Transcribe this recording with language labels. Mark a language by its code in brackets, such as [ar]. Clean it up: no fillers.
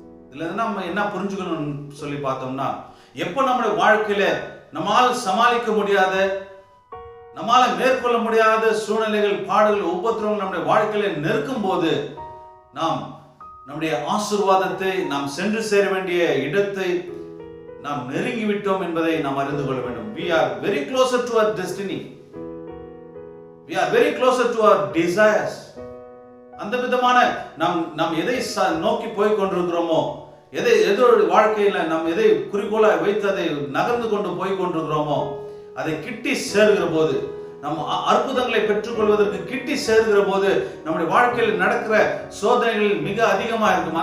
[ta] இதுல நம்ம என்ன புரிஞ்சுக்கணும்னு சொல்லி பார்த்தோம்னா, எப்ப நம்முடைய வாழ்க்கையில நம்மால் சமாளிக்க முடியாத, நம்மால மேற்கொள்ள முடியாத சூழ்நிலைகள், பாடுகள், உபத்திரவங்கள் நம்முடைய வாழ்க்கையில நெருக்கும் போது நாம் நம்முடைய ஆசீர்வாதத்தை, நாம் சென்று சேர வேண்டிய இடத்தை நாம் நெருங்கி விட்டோம் என்பதை நாம் அறிந்து கொள்ள வேண்டும். [en] We are very closer to our destiny. We are very closer to our desires. [ta] அந்த விதமான நாம் எதை நோக்கி போய் கொண்டிருக்கிறோமோ, எதோ வாழ்க்கையில நாம் எதை குறிக்கோளா வைத்து அதை நகர்ந்து கொண்டு போய் கொண்டிருக்கிறோமோ, அதை கிட்டி சேர்கிற போது, நம் அற்புதங்களை பெற்றுக்கொள்வதற்கு கிட்டி சேர்கிற போது நம்முடைய வாழ்க்கையில் நடக்கிற சோதனைகள் மிக அதிகமா இருக்கும்.